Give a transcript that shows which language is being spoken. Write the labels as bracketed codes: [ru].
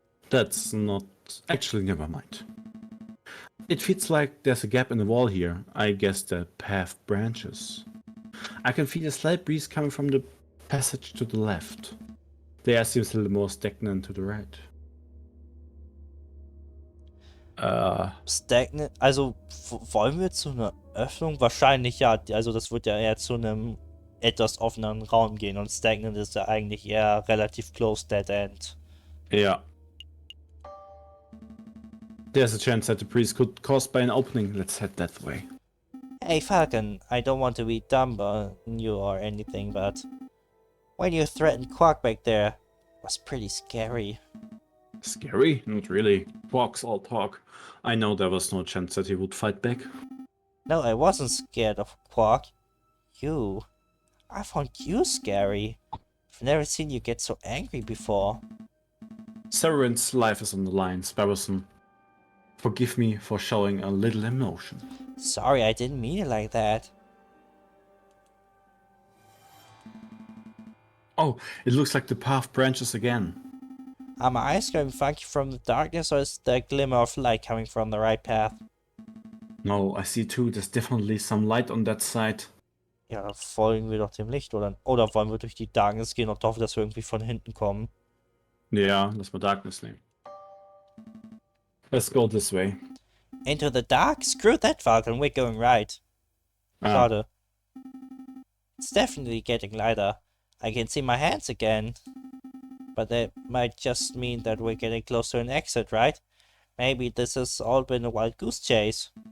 [en] That's not... Actually, never mind. It feels like there's a gap in the wall here. I guess the path branches. I can feel a slight breeze coming from the passage to the left. The air seems a little more stagnant to the right. [de] Stagnant, also wollen wir zu einer Öffnung? Wahrscheinlich ja, also das wird ja eher zu einem etwas offeneren Raum gehen und stagnant ist ja eigentlich eher relativ [en] close dead end. Yeah. There's a chance that the breeze could caused by an opening. Let's head that way. Hey Falcon, I don't want to be dumb on you or anything, but when you threatened Quark back there, it was pretty scary. Scary? Not really. Quark's all talk. I know there was no chance that he would fight back. No, I wasn't scared of Quark. You. I found you scary. I've never seen you get so angry before. Severin's life is on the line, Sparrowson. Forgive me for showing a little emotion. Sorry, I didn't mean it like that. Oh, it looks like the path branches again. Are my eyes going funky from the darkness, or is the glimmer of light coming from the right path? No, I see too. There's definitely some light on that side. [de] Ja, folgen wir doch dem Licht, oder wollen wir durch die Darkness gehen und hoffen, dass wir irgendwie von hinten kommen? Ja, lass mal Darkness nehmen. [en] Let's go this way. Into the dark? Screw that, Falcon, we're going right. [de] Schade. [en] It's definitely getting lighter. I can see my hands again. But that might just mean that we're getting close to an exit, right? Maybe this has all been a wild goose chase.